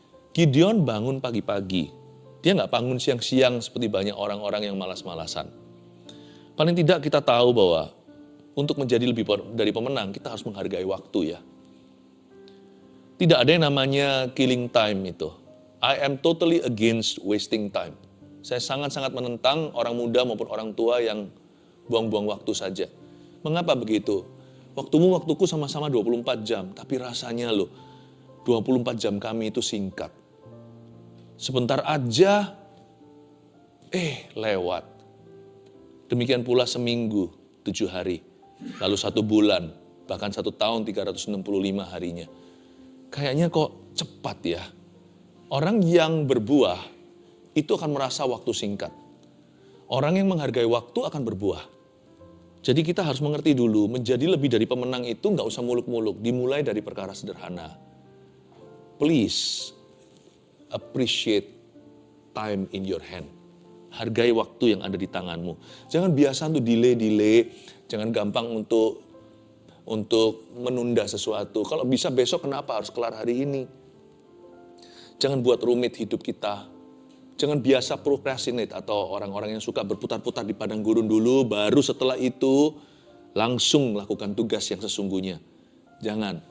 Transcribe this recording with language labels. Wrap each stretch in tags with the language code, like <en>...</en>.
<id>Gideon bangun pagi-pagi. Dia nggak bangun siang-siang seperti banyak orang-orang yang malas-malasan. Paling tidak kita tahu bahwa untuk menjadi lebih dari pemenang, kita harus menghargai waktu ya. Tidak ada yang namanya killing time itu.</id> <en>I am totally against wasting time.</en> <id>Saya sangat-sangat menentang orang muda maupun orang tua yang buang-buang waktu saja. Mengapa begitu? Waktumu, waktuku sama-sama 24 jam. Tapi rasanya loh, 24 jam kami itu singkat. Sebentar aja, lewat. Demikian pula seminggu, 7 hari. Lalu 1 bulan, bahkan 1 tahun 365 harinya. Kayaknya kok cepat ya. Orang yang berbuah itu akan merasa waktu singkat. Orang yang menghargai waktu akan berbuah. Jadi kita harus mengerti dulu, menjadi lebih dari pemenang itu nggak usah muluk-muluk. Dimulai dari perkara sederhana.</id> <en>Please appreciate time in your hand.</en> <id>Hargai waktu yang ada di tanganmu. Jangan biasa untuk delay. Jangan gampang untuk menunda sesuatu. Kalau bisa besok, kenapa harus kelar hari ini? Jangan buat rumit hidup kita. Jangan biasa procrastinate atau orang-orang yang suka berputar-putar di padang gurun dulu, baru setelah itu langsung lakukan tugas yang sesungguhnya. Jangan.</id>